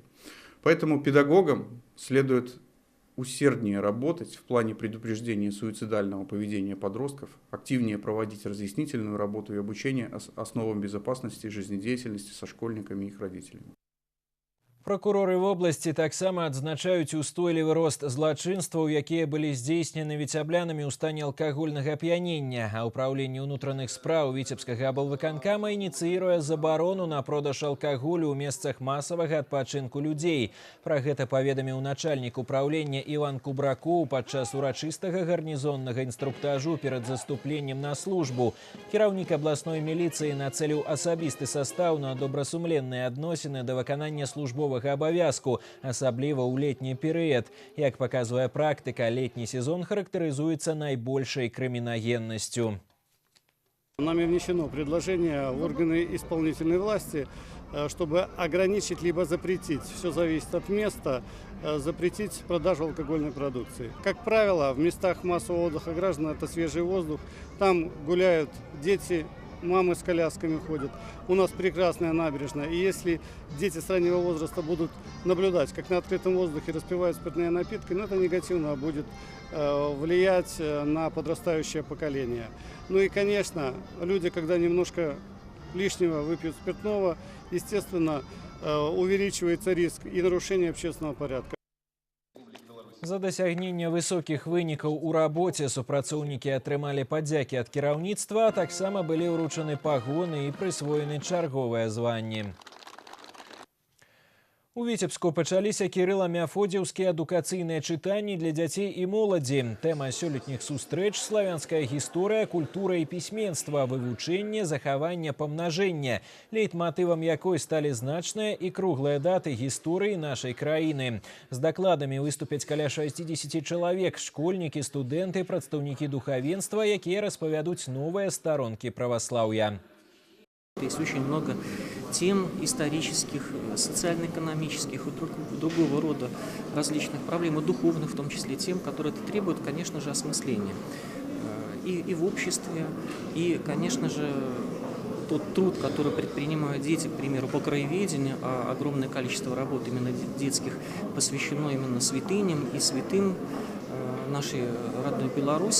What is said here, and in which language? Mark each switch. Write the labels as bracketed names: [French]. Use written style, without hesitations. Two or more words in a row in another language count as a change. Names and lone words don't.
[Russian] Поэтому педагогам следует усерднее работать в плане предупреждения суицидального поведения подростков, активнее проводить разъяснительную работу и обучение основам безопасности и жизнедеятельности со школьниками и их родителями. [Belarusian] Прокуроры вобласці таксама адзначаюць устойлівы рост злачынстваў, якія былі здзейснены віцяблянамі ў стане алкагольнага ап'янення. А ўпраўленне ўнутраных спраў Віцебскага аблвыканкама ініцыіруе забарону на продаж алкаголю ў месцах масавага адпачынку людзей. Пра гэта паведаміў начальнік управлення Іван Кубракоў падчас урачыстага гарнізоннага інструктажу перад заступленнем на службу. Кіраўнік абласной міліцыі нацэліў асабісты састаў на добрасумленныя адносіны да выканання службовых абавязку, асабліва ў летні перыяд. Як паказвае практыка, летні сезон характарызуецца найбольшай крымінагеннасцю. [Russian] Нами внесено предложение в органы исполнительной власти, чтобы ограничить либо запретить, все зависит от места, запретить продажу алкогольной продукции. Как правило, в местах массового отдыха граждан это свежий воздух, там гуляют дети, мамы с колясками ходят. У нас прекрасная набережная. И если дети с раннего возраста будут наблюдать, как на открытом воздухе распивают спиртные напитки, это негативно будет влиять на подрастающее поколение. Ну и, конечно, люди, когда немножко лишнего выпьют спиртного, естественно, увеличивается риск и нарушения общественного порядка. [Belarusian] За дасягненне высокіх вынікаў у рабоце супрацоўнікі атрымалі падзякі ад кіраўніцтва, а таксама былі ўручаны пагоны і прысвоены чарговыя званні. У Віцебску пачаліся кірыла-мяфодзіўскія адукацыйныя чытанні для дзяцей і моладзі. Тэма сёлетніх сустрэч – славянская гісторыя, культура і пісьменства, вывучэнне, захаванне, памнажэнне, лейтматывам якой сталі значныя і круглыя даты гісторыі нашай краіны. З дакладамі выступяць каля 60 чалавек, школьнікі, студэнты, прадстаўнікі духавенства, якія распавядуць новыя старонкі праваслаўя. [Russian] Есть очень много тем исторических, социально-экономических и другого рода различных проблем, и духовных в том числе тем, которые требуют, конечно же, осмысления и в обществе, и, конечно же, тот труд, который предпринимают дети, к примеру, по краеведению, а огромное количество работ именно детских посвящено именно святыням и святым нашей родной Беларуси.